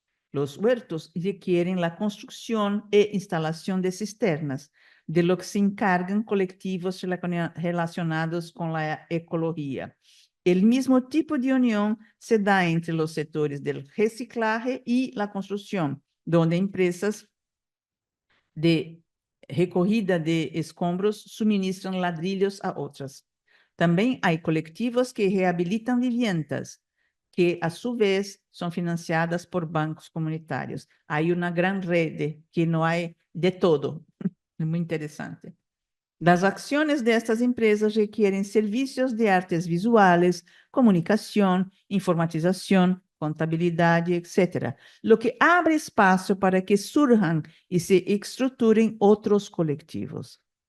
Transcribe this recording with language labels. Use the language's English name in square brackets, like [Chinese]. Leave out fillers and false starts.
[Spanish] Los huertos requieren la construcción e instalación de cisternas, de lo que se encargan colectivos relacionados con la ecología. El mismo tipo de unión se da entre los sectores del reciclaje y la construcción, donde empresas de recogida de escombros suministran ladrillos a otras. [Portuguese] Também há coletivos que reabilitam [Spanish] viviendas, que, a su vez, [Portuguese] são financiadas por bancos comunitários. Há uma grande rede que não há de todo. É muito interessante. [Spanish] Las acciones de estas empresas requieren servicios de artes visuales, comunicación, informatización, contabilidad, etc., lo que abre espacio para que surjan y se estructuren otros colectivos.